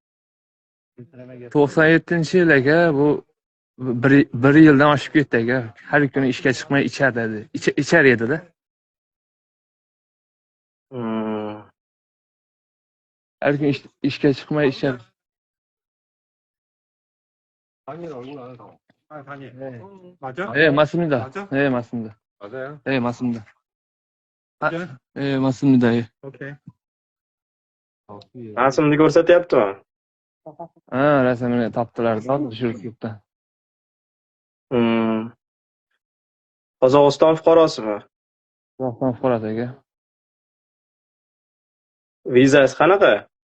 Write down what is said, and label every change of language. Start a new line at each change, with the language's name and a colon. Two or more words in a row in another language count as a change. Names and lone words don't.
Uzbek: 97-yil aka, bu bir yildan oshib ketdi aka. Har kuni ishga chiqmay ichar edi-da. Har kun ishga chiqmay ichar.
Korean: 맞아? 예, 맞습니다. 맞아? 예, 맞습니다. 맞아요. 예, 맞습니다. 맞아? 예, 맞습니다. 예. 오케이.
Uzbek: Rasmni ko'rsatyaptimi? Ha, rasmini topdilar. Tushirib ketdi. Qozog'iston fuqarosimi? Qozog'iston fuqarosi aka. Vizasi qanaqa?